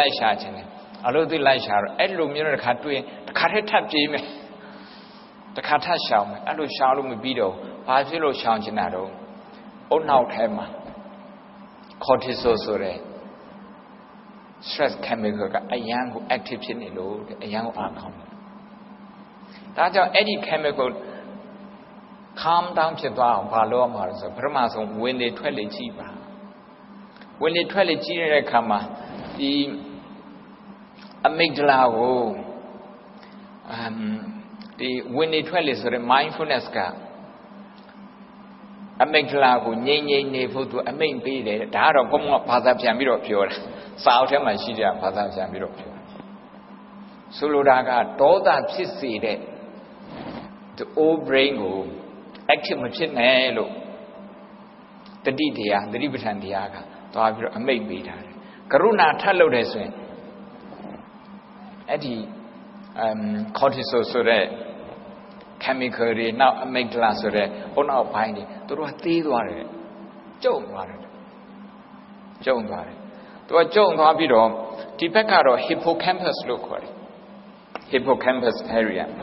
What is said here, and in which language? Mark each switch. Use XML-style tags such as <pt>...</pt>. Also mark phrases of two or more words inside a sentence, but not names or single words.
<my>လိုက်ရှာခြင်းတယ်အလုတ်သစ်လိုက်ရှာတော့အဲ့လိုမျိုးတစ်ခါတွေ့ရင်တစ်ခါတည်းထပ်ပြေးမယ်တစ်ခါထ ပ်ရှောင်မယ်အဲ့လိုရှောင်လို့မပြီးတော့ဘာဖြစ်လို့ရှောင်ခြင်းတာတော့အုတ်နောက်ထဲမှာ cortisol ဆိုတဲ့</my> <en>stress chemical</en> <my>ကအရန်ကို active ဖြစ်နေလို့အရန်ကိုအားကောင်းတယ်ဒါကြောင့်အဲ့ဒီ</my> <en>chemical calm down</en> <my>ဖြစ်သွားအောင်ဘာလုပ်ရမှာလဲဆိုပထမဆုံးဝင်လေထွက်လေကြည့်ပါဝင်လေထွက်လေကြည့်ရတဲ့အခါမှာဒီ amygdala ကို ဒီဝင်လေထွက်လေဆိုတဲ့ mindfulness က amygdala ကိုငြိမ်နေဖို့သူအမိန့်ပေးတယ်ဒါကတော့ဘုံကဘာသာပြန်ပြီးတော့ပြောတာစာအုပ်ထဲမှာရှိတဲ့ဘာသာပြန်ပြီးတော့ပြောဆိုလိုတာကဒေါသဖြစ်စေတဲ့</my> <en>the old brain</en> <my>ကို active မဖြစ်နဲ့လို့တတိတရားသတိပဋ္ဌာန်တရားကသွားပြီးတော့အမိန့်ပေးထားတယ်ကရုဏာထပ်လုပ်တယ်ဆိုရင် အဲ့ဒီcortisol ဆိုတဲ့ chemical တွေနောက် amygdala ဆိုတဲ့အုတ်နောက်ပိုင်းတွေသူတို့ကသေးသွားတယ်ကျုံသွားတယ်သူကကျုံသွားပြီးတော့ဒီဘက်ကတော့ hippocampus လို့ခေါ်တယ်</my> <en>hippocampus area</en>